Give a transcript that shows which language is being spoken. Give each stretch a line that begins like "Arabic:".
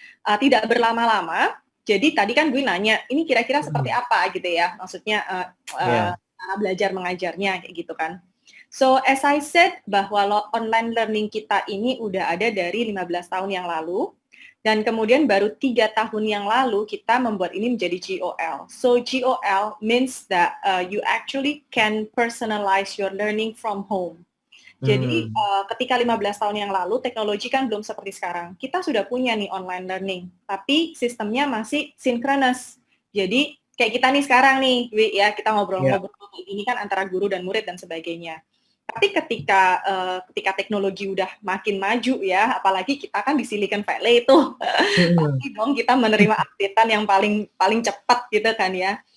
Indonesian: Tidak berlama-lama, jadi tadi kan gue nanya, ini kira-kira seperti apa gitu ya, maksudnya cara belajar mengajarnya kayak gitu kan.
English: So as I said,
Indonesian: bahwa online learning kita ini udah ada dari 15 tahun yang lalu, dan kemudian baru 3 tahun yang lalu kita membuat ini menjadi GOL.
English: So GOL means that you actually can personalize your learning from home.
Indonesian: Jadi ketika 15 tahun yang lalu teknologi kan belum seperti sekarang. Kita sudah punya nih online learning, tapi sistemnya masih synchronous. Jadi kayak kita nih sekarang nih, ya kita ngobrol-ngobrol kayak gini kan antara guru dan murid dan sebagainya. Tapi ketika teknologi udah makin maju ya, apalagi kita kan di Silicon Valley itu, pasti dong kita menerima updatean yang paling cepat gitu kan ya.